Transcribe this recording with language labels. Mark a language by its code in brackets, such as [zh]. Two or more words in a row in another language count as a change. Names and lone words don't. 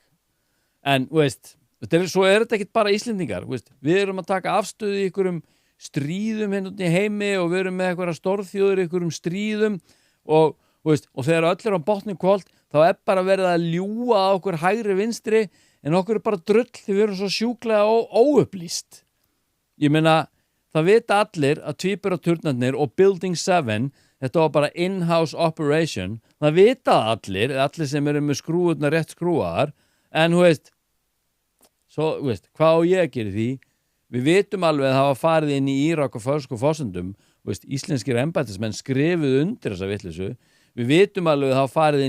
[is] En, veist, svo er þetta ekkert bara Íslendingar, veist, við erum að taka afstöðu í einhverjum stríðum hérna í heimi og við erum með einhverja stórþjóður í einhverjum stríðum og, veist, og þegar öll á botni kvöld, þá er bara verið að ljúga á okkur hægri vinstri en okkur er bara drull því við erum svo sjúklega óupplýst. Ég meina, það vita allir að tvíburaturnarnir og Building 7, þetta var bara [en] in-house operation, [is] það vita allir sem eru með skrúurnar rétt skrúaðar, en þú veist, hvað á ég að gera því? Við vitum alveg að það var farið inn í Írak og fölskum forsendum, íslenskir embættismenn skrifuðu undir þessa vitleysu, við vitum alveg að það var farið inn